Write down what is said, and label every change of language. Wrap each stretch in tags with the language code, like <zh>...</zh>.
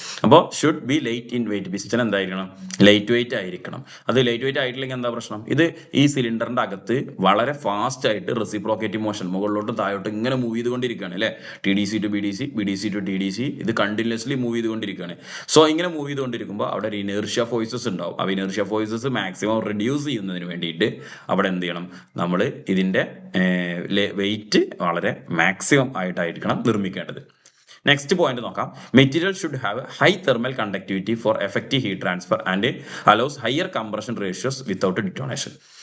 <ml>അപ്പോൾ</ml> <en>should be light in weight,</en> <ml>piston എന്തായിരിക്കണം, light weight ആയിരിക്കണം. അത് ലൈറ്റ് വെയിറ്റ് ആയിട്ടില്ലെങ്കിൽ എന്താ പ്രശ്നം, ഇത് ഈ സിലിണ്ടറിന്റെ അകത്ത് വളരെ ഫാസ്റ്റ് ആയിട്ട് റെസിപ്രോക്കേറ്റീവ് മോഷൻ മുകളിലോട്ടും താഴോട്ടും ഇങ്ങനെ മൂവ് ചെയ്തുകൊണ്ടിരിക്കുകയാണ്, അല്ലെ? TDC to BDC, BDC to TDC, ഇത് കണ്ടിന്യൂസ്ലി മൂവ് ചെയ്തുകൊണ്ടിരിക്കുകയാണ്. സോ ഇങ്ങനെ മൂവ് ചെയ്തുകൊണ്ടിരിക്കുമ്പോൾ അവിടെ ഒരു ഇനേർഷ്യ ഫോഴ്സസ് ഉണ്ടാവും. ആ ഇനേർഷ്യ ഫോഴ്സസ് മാക്സിമം റെഡ്യൂസ് ചെയ്യുന്നതിന് വേണ്ടിയിട്ട് അവിടെ എന്ത് ചെയ്യണം, നമ്മൾ ഇതിന്റെ വെയിറ്റ് വളരെ മാക്സിമം ആയിട്ടായിരിക്കണം നിർമ്മിക്കേണ്ടത്. നെക്സ്റ്റ് പോയിന്റ് നോക്കാം.</ml> <en>Material should have high thermal conductivity for effective heat transfer and allows higher compression ratios without detonation.</en>